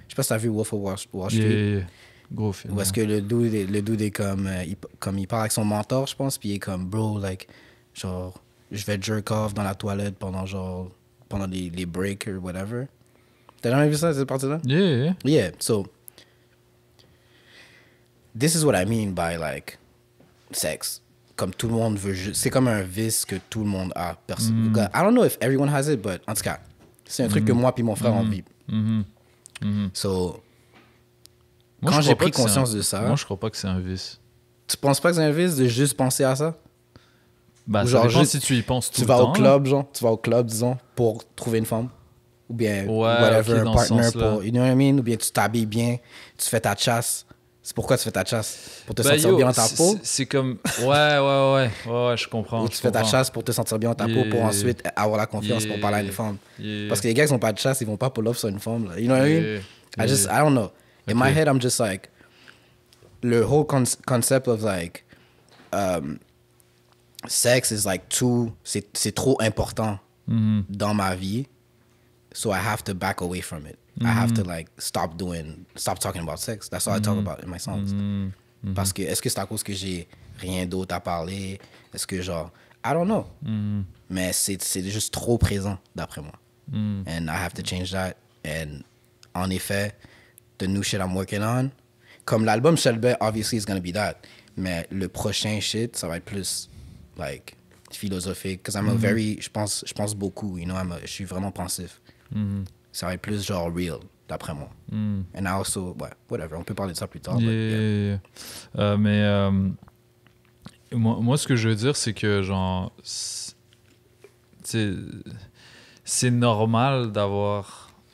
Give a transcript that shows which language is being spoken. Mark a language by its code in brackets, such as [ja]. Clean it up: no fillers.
[fr] Je sais pas si t'as vu Wolf of Wall Street. Yeah. Gros film. Où est-ce que le dude est comme... il parle avec son mentor, je pense, puis il est comme, bro, like, genre, je vais jerk off dans la toilette pendant les breaks ou whatever. T'as jamais vu ça, cette partie-là? [en] Yeah. Yeah, so... This is what I mean by, like, sex. [fr] Comme tout le monde veut juste... C'est comme un vice que tout le monde a. [en] I don't know if everyone has it, but [fr] en tout cas, c'est un truc que moi puis mon frère, on vit. So, quand j'ai pris conscience de ça... Moi, je crois pas que c'est un vice. Tu penses pas que c'est un vice de juste penser à ça? Bah, genre, ça dépend juste, si tu y penses tout tu le vas temps. Tu vas au club, disons, pour trouver une femme. Ou bien, whatever, un partner pour... [en] You know what I mean? [fr] Ou bien tu t'habilles bien, tu fais ta chasse. C'est pourquoi tu fais ta chasse? Pour te sentir bien dans ta peau? C'est comme... Ouais, je comprends. Ou tu fais ta chasse pour te sentir bien dans ta peau pour ensuite avoir la confiance pour parler à une femme. Parce que les gars qui n'ont pas de chasse, ils vont pas pull up sur une femme. [en] Là. You know what I mean? I don't know. In my head, I'm just like... Le whole concept of like... sex is like [fr] c'est trop important dans ma vie. [en] So I have to back away from it. I have to like stop talking about sex. That's all I talk about in my songs. [fr] Parce que est-ce que c'est à cause que j'ai rien d'autre à parler? Est-ce que genre [en] I don't know. [fr] Mais c'est juste trop présent d'après moi. [en] And I have to change that. And en effet, the new shit I'm working on, [fr] comme l'album Shelby, [en] obviously it's gonna be that. [fr] Mais le prochain shit, ça va être plus like philosophique. [en] Because I'm a very, [fr] je pense beaucoup, [en] you know, [fr] je suis vraiment pensif. Ça va être plus genre real, d'après moi. [en] And I also, [fr] ouais, whatever, on peut parler de ça plus tard. [en] Yeah. [fr] Mais moi, ce que je veux dire, c'est que genre, c'est normal d'avoir.